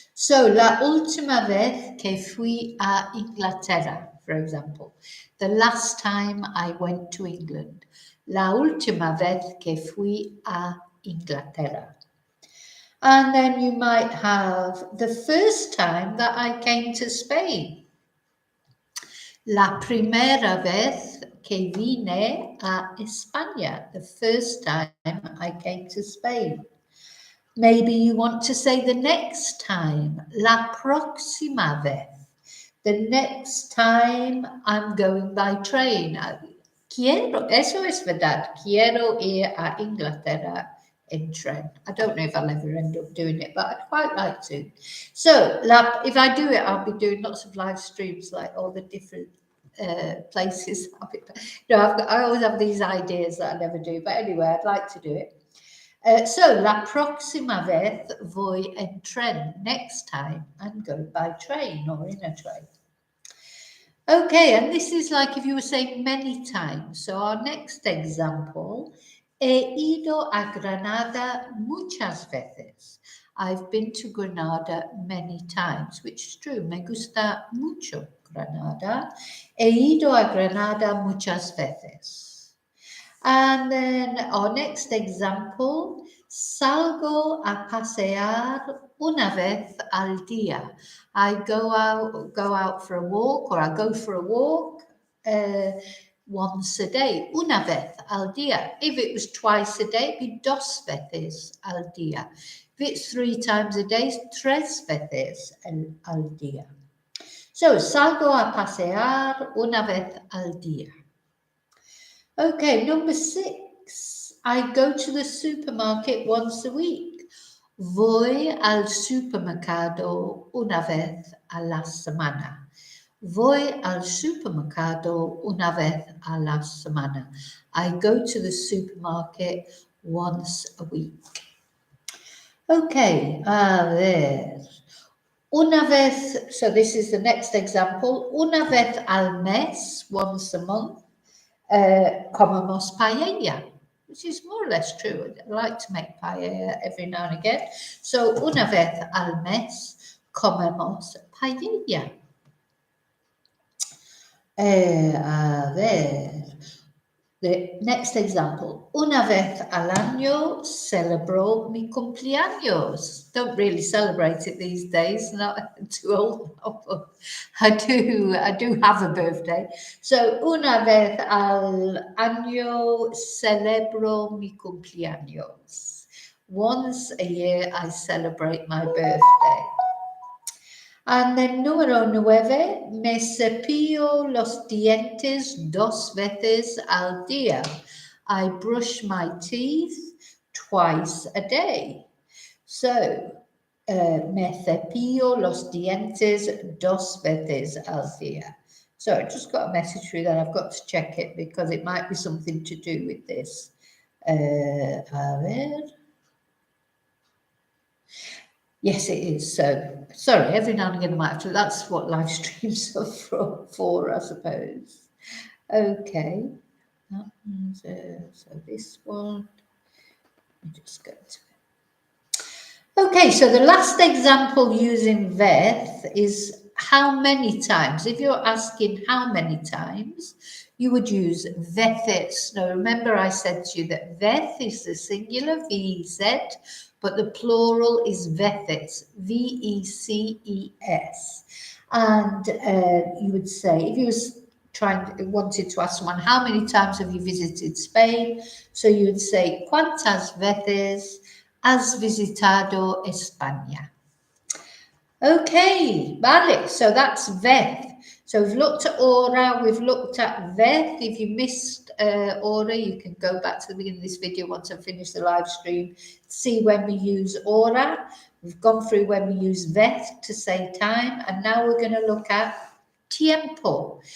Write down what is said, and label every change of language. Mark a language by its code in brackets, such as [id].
[es] So, la última vez que fui a Inglaterra, [en] for example. The last time I went to England. [es] La última vez que fui a Inglaterra. [en] And then you might have the first time that I came to Spain. [es] La primera vez que vine a España. [en] The first time I came to Spain. Maybe you want to say the next time. [es] La próxima vez. [en] The next time I'm going by train. [es] Quiero, eso es verdad. Quiero ir a Inglaterra in tren. [en] I don't know if I'll ever end up doing it, but I'd quite like to. So, if I do it, I'll be doing lots of live streams, like all the different places. I always have these ideas that I never do, but anyway, I'd like to do it. [es] So, la próxima vez voy en tren. [en] Next time, I'm going by train or in a train. Okay, and this is like if you were saying many times. So, our next example, [es] he ido a Granada muchas veces. [en] I've been to Granada many times, which is true. [es] Me gusta mucho Granada. He ido a Granada muchas veces. [en] And then our next example, [es] salgo a pasear una vez al día. [en] I go out for a walk, or I go for a walk once a day. [es] Una vez al día. [en] If it was twice a day, it'd be [es] dos veces al día. [en] If it's 3 times a day, it's [es] tres veces al día. So, salgo a pasear una vez al día. [en] Okay, number 6. I go to the supermarket once a week. [es] Voy al supermercado una vez a la semana. Voy al supermercado una vez a la semana. [en] I go to the supermarket once a week. Okay, [es] a ver. Una vez, [en] so this is the next example. [es] Una vez al mes, [en] once a month. [es] Comemos paella, [en] which is more or less true. I like to make paella every now and again. [es] So, una vez al mes comemos paella. A ver, [en] the next example. [es] Una vez al año celebro mi cumpleaños. [en] Don't really celebrate it these days. Not too old now, but I do have a birthday. [es] So, una vez al año celebro mi cumpleaños. [en] Once a year I celebrate my birthday. And then [es] número 9, me cepillo los dientes 2 veces al día. [en] I brush my teeth twice a day. [es] So, me cepillo los dientes 2 veces al día. [en] So, I just got a message through that. I've got to check it because it might be something to do with this. [es] A ver. [en] Yes, it is. So, sorry, every now and again I might have to, that's what live streams are for, I suppose. Okay. So this one, let me just go to it. Okay, so the last example using vez is how many times. If you're asking how many times, you would use veces. Now, remember I said to you that vez is the singular, V-E-Z, but the plural is veces, V-E-C-E-S. And you would say, if you wanted to ask someone, how many times have you visited Spain? So you would say, [es] ¿cuántas veces has visitado España? [en] Okay, vale, so that's vez. So we've looked at hora, we've looked at vez. If you missed hora, you can go back to the beginning of this video once I've finished the live stream, see when we use hora. We've gone through when we use vez to say time, and now we're going to look at tiempo.